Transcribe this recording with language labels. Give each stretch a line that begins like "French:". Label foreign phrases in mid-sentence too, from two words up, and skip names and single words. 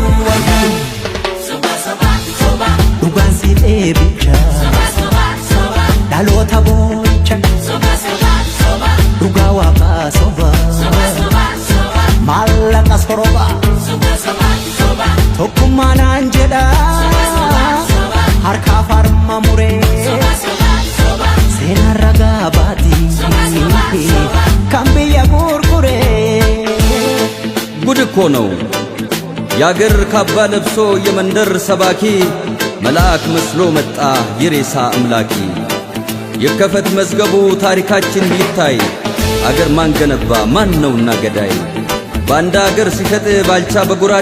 Oromo: Soba Dhugaan si dheebicha Dhaloota booncha Dhugaa waaqaa soba Maallaqa soroba Tokkummaa naan jedha Harkaa farma muree Seenaan ragaa baatii Kan biyya gurguree
Amharic: ጉድ እኮ ነው ያገር ካባ ለብሶ የመንደር ሰባኪ መልአክ መስሎ መጣ የሬሳ አምላኪ ይከፈት መዝገቡ ታሪካችን ይታይ አገር ማን ገነባ ማን ነውና ገዳይ ባንዳ አገር ሲሸጥ ባልቻ በጎራዴ